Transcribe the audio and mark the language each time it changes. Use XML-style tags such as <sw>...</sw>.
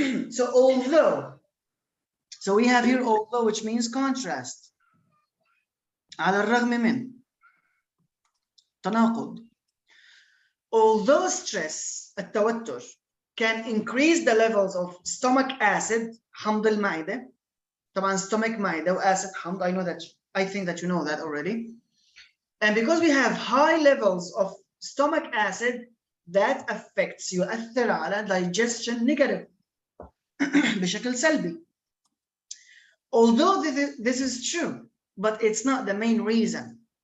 <en>So although, so we have here although, which means contrast.</en> <ar>على الرغم من. تناقض.</ar> <en>Although stress,</en> <ar>التوتر,</ar> <en>can increase the levels of stomach acid,</en> <ar>حمض المعدة. طبعا stomach معدة وacid حمض.</ar> <en>I think that you know that already. And because we have high levels of stomach acid, that affects,</en> <ar>يؤثر على</ar> <en>digestion negative</en> <ar>بشكل سلبي.</ar> <en>Although this is true, but it's not the main reason.</en>